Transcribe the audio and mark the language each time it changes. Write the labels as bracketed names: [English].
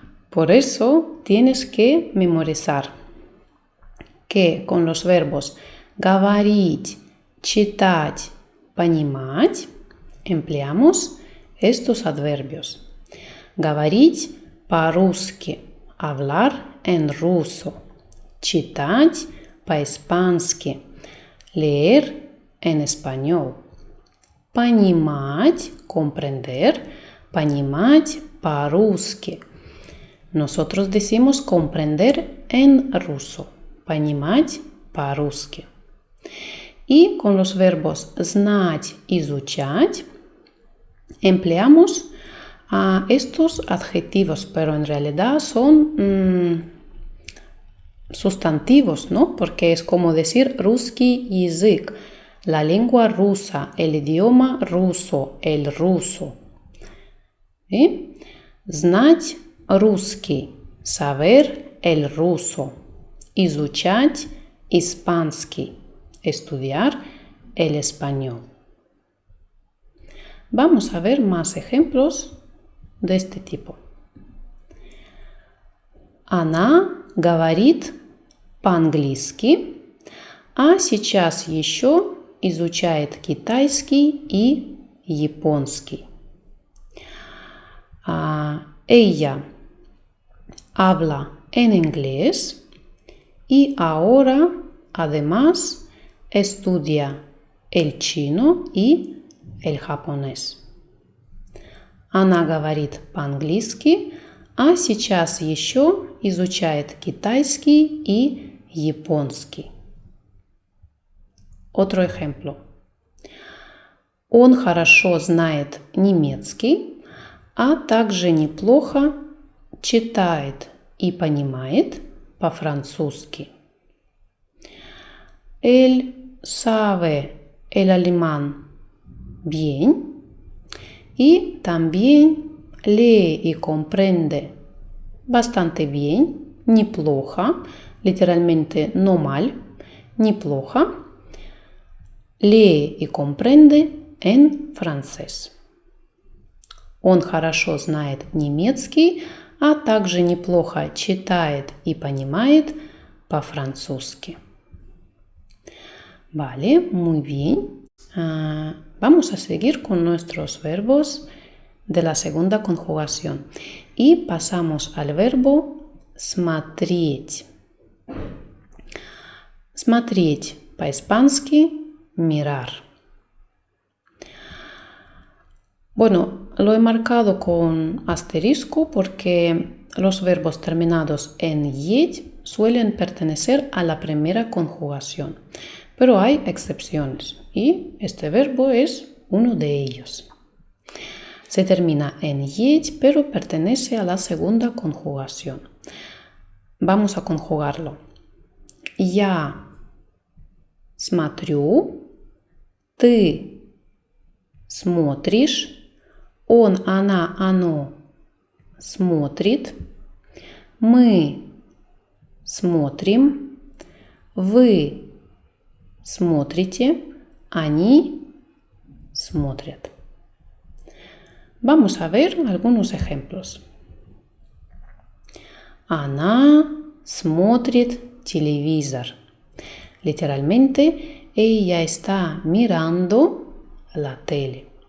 [Spanish] Por eso tienes que memorizar que con los verbos говорить, читать, понимать empleamos estos adverbios. [Russian] Говорить по-русски, [Spanish] hablar en ruso. [Russian] Читать по-испански, [Spanish] leer en español. [Russian] Понимать, [Spanish] comprender, [Russian] понимать по-русски. [Spanish] Nosotros decimos comprender en ruso, [Russian] понимать по-русски. [Spanish] Y con los verbos знать, изучать empleamos estos adjetivos, pero en realidad son sustantivos, ¿no? Porque es como decir [Russian] русский язык, [Spanish] la lengua rusa, el idioma ruso, el ruso. ¿Sí? [Russian] Знать русский, [Spanish] saber el ruso. [Russian] Изучать испанский, [Spanish] estudiar el español. Vamos a ver más ejemplos de este tipo. [Russian] Она говорит по-английски, а сейчас еще изучает китайский и японский. [Spanish] Ella habla en inglés y ahora además estudia el chino и el japonés. [Russian] Она говорит по-английски, а сейчас еще изучает китайский и японский. [Spanish] Otro ejemplo. [Russian] Он хорошо знает немецкий, а также неплохо читает и понимает по-французски. [Spanish] Él sabe el alemán bien y también lee y comprende bastante bien, неплохо, literalmente no mal, неплохо, lee y comprende en francés. [Russian] Он хорошо знает немецкий, а также неплохо читает и понимает по-французски. [Spanish] Vale, muy bien. Vamos a seguir con nuestros verbos de la segunda conjugación y pasamos al verbo смотреть. [Russian] Смотреть по-испански mirar. [Spanish] Bueno, lo he marcado con asterisco porque los verbos terminados en yet suelen pertenecer a la primera conjugación, pero hay excepciones y este verbo es uno de ellos. Se termina en yet, pero pertenece a la segunda conjugación. Vamos a conjugarlo. [Russian] Я смотрю, ты смотришь, он, она, оно смотрит, мы смотрим, вы смотрите, они смотрят. [Spanish] Vamos a ver algunos ejemplos. [Russian] Она смотрит телевизор. [Spanish] Literalmente, ella está mirando la tele.